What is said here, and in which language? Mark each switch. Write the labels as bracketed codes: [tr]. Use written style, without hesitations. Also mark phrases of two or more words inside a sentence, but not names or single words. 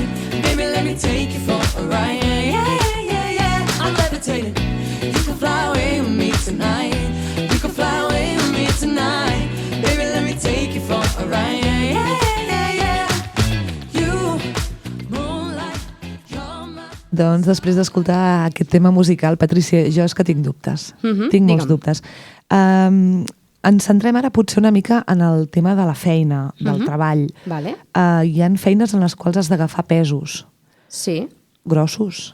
[en] Baby, let me take you for a ride. Yeah, yeah, yeah, yeah. I'm levitating. You can fly away with me tonight. You can fly away with me tonight. Baby, let me take you for a ride. Yeah, yeah, yeah, yeah. You, moonlight, you're my... [ca] Doncs després d'escoltar aquest tema musical, Patrícia, jo és que tinc dubtes. Tinc molts digue'm. dubtes. Ens centrem ara potser una mica en el tema de la feina, del treball. Vale. Hi han feines en les quals has d'agafar pesos Sí. grossos.